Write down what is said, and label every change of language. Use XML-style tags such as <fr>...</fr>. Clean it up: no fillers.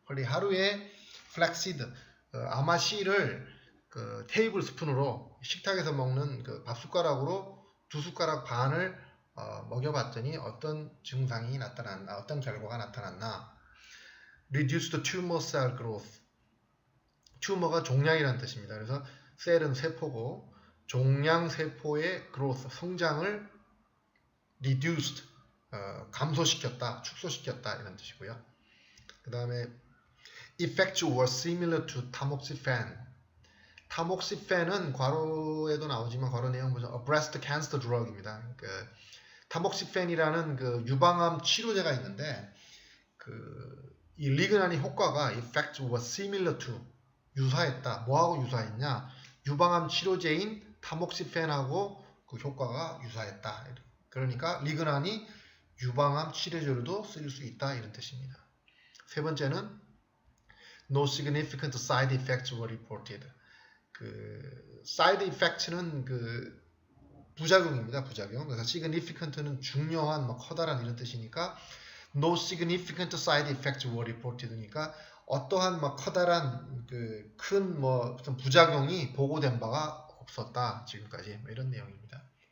<ko>하루에 플렉시드, 아마씨를 그 테이블 스푼으로 식탁에서 먹는 그 밥 숟가락으로 2숟가락 반을 먹여봤더니 어떤 증상이 나타났나, 어떤 결과가 나타났나.</ko> <en>Reduced tumor cell growth.</en> <ko>튜머가 종양이라는 뜻입니다. 그래서 셀은 세포고 종양 세포의 growth, 성장을 reduced, 감소시켰다, 축소시켰다 이런 뜻이고요. 그 다음에</ko> <en>effects were similar to tamoxifen.</en> <ko>타목시펜은 괄호에도 나오지만 괄호 내용 보죠.</ko> <en>A breast cancer drug입니다.</en> <ko>그 타목시펜이라는 그 유방암 치료제가 있는데 이 리그난의 효과가</ko> <en>effects were similar to,</en> <ko>유사했다. 뭐하고 유사했냐? 유방암 치료제인 타목시펜하고 그 효과가 유사했다. 그러니까 리그난이 유방암 치료제로도 쓰일 수 있다 이런 뜻입니다. 세 번째는</ko> <en>No significant side effects were reported.</en> <ko>그 side effects는 그 부작용입니다. 부작용. 그래서 significant는 중요한, 뭐 커다란 이런 뜻이니까</ko> <en>no significant side effects were reported</en> <ko>니까 어떠한 뭐 커다란 그 큰 뭐 어떤 부작용이 보고된 바가 없었다 지금까지, 뭐 이런 내용입니다.</ko>